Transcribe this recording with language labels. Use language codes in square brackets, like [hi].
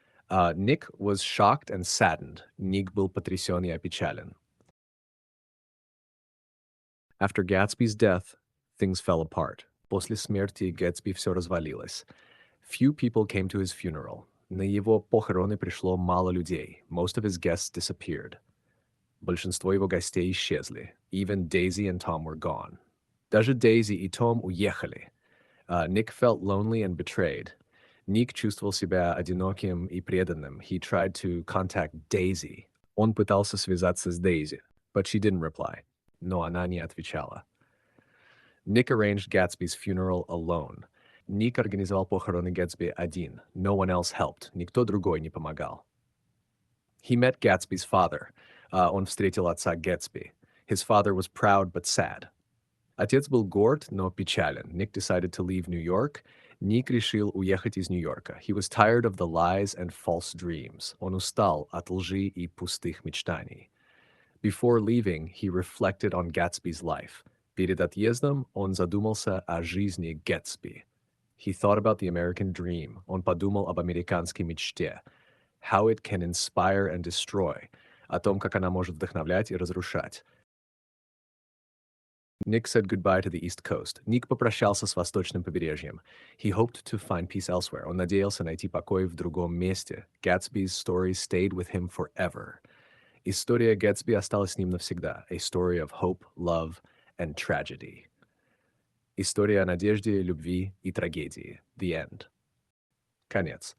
[en] Nick was shocked and saddened. [ru] Nick был потрясен и опечален. [en] After Gatsby's death, things fell apart. [ru] После смерти Gatsby все развалилось. [en] Few people came to his funeral. [ru] На его похороны пришло мало людей. [en] Most of his guests disappeared. [ru] Большинство его гостей исчезли. [en] Even Daisy and Tom were gone. [ru] Даже Daisy и Том уехали. [en] Nick felt lonely and betrayed. [ru] Nick чувствовал себя одиноким и преданным. [en] He tried to contact Daisy. [ru] Он пытался связаться с Daisy, [en] but she didn't reply. [ru] Но она не отвечала. [en] Nick arranged Gatsby's funeral alone. [ru] Ник организовал похороны Гэтсби один. [en] No one else helped. [ru] Никто другой не помогал. [en] He met Gatsby's father. [ru] Он встретил отца Гэтсби. [en] His father was proud but sad. [ru] Отец был горд, но печален. [en] Nick decided to leave New York. [ru] Ник решил уехать из Нью-Йорка. [en] He was tired of the lies and false dreams. [ru] Он устал от лжи и пустых мечтаний. [en] Before leaving, he reflected on Gatsby's life. [ru] Перед отъездом он задумался о жизни Гэтсби. [en] He thought about the American dream. [ru] Он подумал об американской мечте. [en] How it can inspire and destroy. [ru] О том, как она может вдохновлять и разрушать. [en] Nick said goodbye to the East Coast. [ru] Ник попрощался с восточным побережьем. [en] He hoped to find peace elsewhere. [ru] Он надеялся найти покой в другом месте. [en] Gatsby's story stayed with him forever. [ru] История Гэтсби осталась с ним навсегда. [en] A story of hope, love, and tragedy. [ru] История о надежде, любви и трагедии. [en] The end. [ru] Конец.